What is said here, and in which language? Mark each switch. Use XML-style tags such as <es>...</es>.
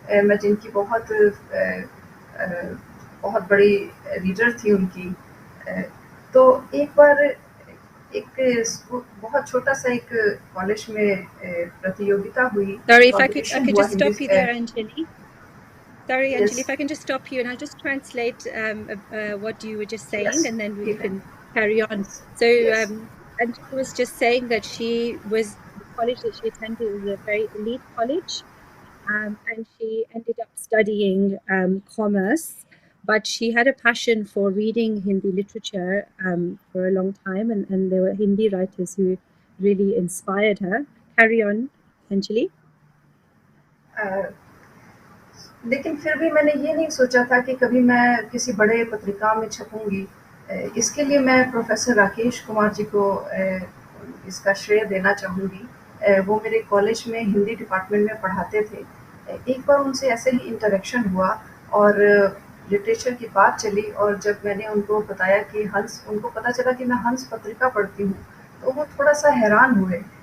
<hi>मैं जिनकी बहुत बड़ी रीडर थी उनकी. तो एक बार एक बहुत छोटा सा एक कॉलेज में प्रतियोगिता हुई.</hi> <en>Sorry, if I could just stop you there, Anjali. Sorry, Anjali, if I can just stop you and I'll just translate what you were just saying, and then we can carry on. So Anjali was just saying that the college that she attended was a very elite college, and she ended up studying commerce, but she had a passion for reading Hindi literature for a long time, and there were Hindi writers who really inspired her. Carry on, Anjali.</en> <hi>लेकिन फिर भी मैंने ये नहीं सोचा था कि कभी मैं किसी बड़े पत्रिका में छपूंगी. इसके लिए मैं प्रोफेसर राकेश कुमार जी को इसका श्रेय देना चाहूँगी. वो मेरे कॉलेज में हिंदी डिपार्टमेंट में पढ़ाते थे. एक बार उनसे ऐसे ही इंटरेक्शन हुआ और लिटरेचर की बात चली, और जब मैंने उनको बताया कि उनको पता चला कि मैं हंस पत्रिका पढ़ती हूँ, तो वो थोड़ा सा हैरान हुए.</hi>